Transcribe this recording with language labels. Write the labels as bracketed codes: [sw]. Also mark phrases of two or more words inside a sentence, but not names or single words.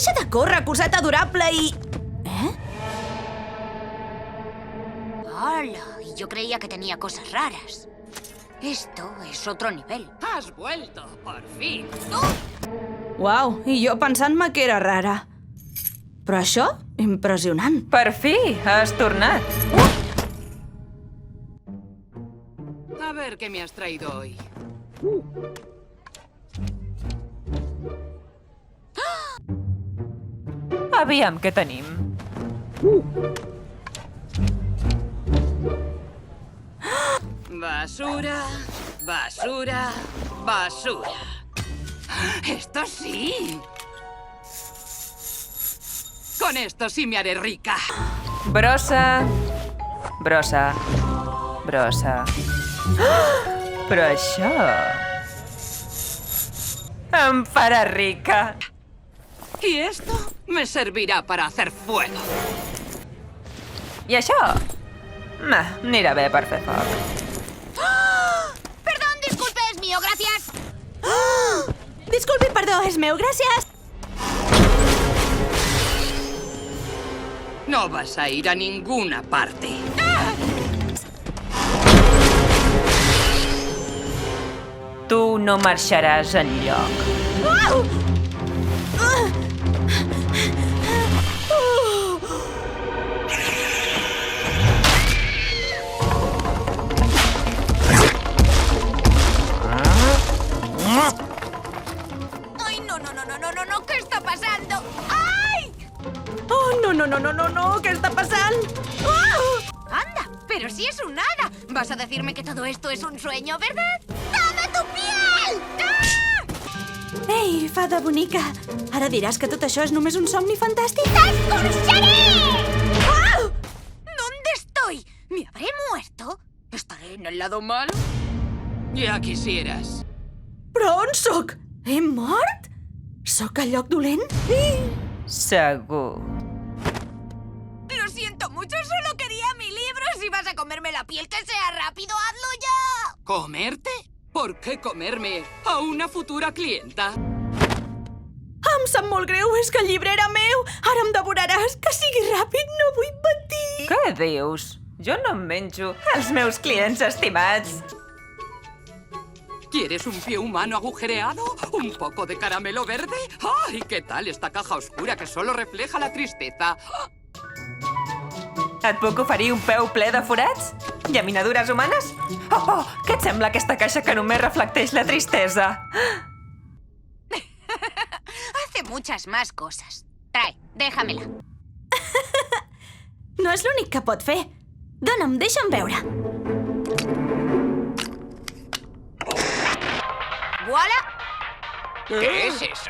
[ca] corre, coseta adorable i... [es] ¡Hala! Y yo creía que tenía cosas raras. Esto es otro nivel. Has vuelto, por fin. [ca] Uau, i jo pensant-me que era rara. Però això, impressionant. Per fi, has tornat. [es] A ver qué me has traído hoy. [ca] Aviam què tenim. [es] Basura, basura, basura. ¡Esto sí! Con esto sí me haré rica. [ca] Brossa, brossa, brossa. Però això... em farà rica. [es] Y esto me servirá para hacer fuego. [ca] I això? Anirà bé per fer foc. [es] Perdón, disculpe, es mío, gracias. [ca] Disculpi, perdó, és meu, gràcies. [es] No vas a ir a ninguna parte. [ca] Tu no marxaràs enlloc. [es] ¡Ay, no! ¿Qué está pasando? ¡Ay! [ca] Oh, no, què està passant? [es] ¡Anda! ¡Pero si es un hada! ¿Vas a decirme que todo esto es un sueño, verdad? ¡Dame tu piel! ¡Ah! [ca] Ei, fada bonica, ara diràs que tot això és només un somni fantàstic? [es] ¡Escorcharé! ¡Ah! ¿Dónde estoy? ¿Me habré muerto? ¿Estaré en el lado malo? Ya quisieras. [ca] Però on sóc? He mort? Sóc al lloc dolent? Segur. [es] Lo siento mucho, solo quería mi libro. Si vas a comerme la piel, que sea rápido, hazlo ya. ¿Comerte? ¿Por qué comerme a una futura clienta? [ca] Em sap molt greu, és que el llibre era meu. Ara em devoraràs. Que sigui ràpid, no vull patir. Què dius? Jo no em menjo els meus clients estimats. [es] ¿Quieres un pie humano agujereado? ¿Un poco de caramelo verde? ¡Ay, qué tal esta caja oscura que solo refleja la tristeza! [ca] Et puc oferir un peu ple de forats? Llaminadures humanes? Oh, què et sembla aquesta caixa que només reflecteix la tristesa? [es] Hace muchas más cosas. Trae, déjamela. [ca] No és l'únic que pot fer. Dóna'm, deixa'm veure. [es] ¡Voilà! ¿Qué es eso?